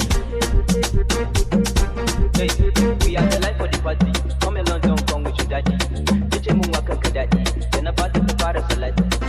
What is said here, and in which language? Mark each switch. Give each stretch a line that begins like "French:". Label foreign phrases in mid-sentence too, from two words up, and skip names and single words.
English: Hey, we are the life of the party. Come along, don't come with your daddy.
Hausa: DJ mun wakan ka daɗi. Da na party ka fara salati.